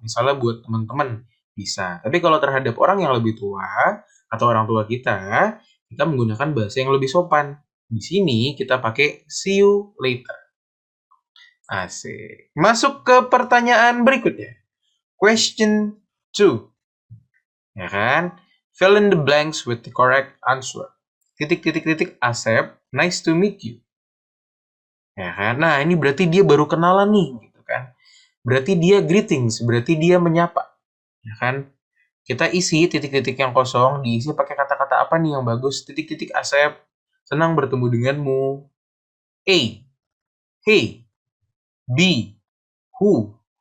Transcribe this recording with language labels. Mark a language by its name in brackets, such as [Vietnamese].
[Indonesian] Misalnya buat teman-teman bisa. Tapi kalau terhadap orang yang lebih tua atau orang tua kita menggunakan bahasa yang lebih sopan. Di sini kita pakai [English] see you later. [Indonesian] Asik. Masuk ke pertanyaan berikutnya. [English] Question 2. [Indonesian] Ya kan? [English] Fill in the blanks with the correct answer. Titik Asep, nice to meet you. [Indonesian] Ya kan? Nah, ini berarti dia baru kenalan nih, gitu kan. Berarti dia greetings, berarti dia menyapa. Ya kan? Kita isi titik-titik yang kosong, diisi pakai kata-kata apa nih yang bagus? Titik Asep, senang bertemu denganmu. [English] A, hey. B, who.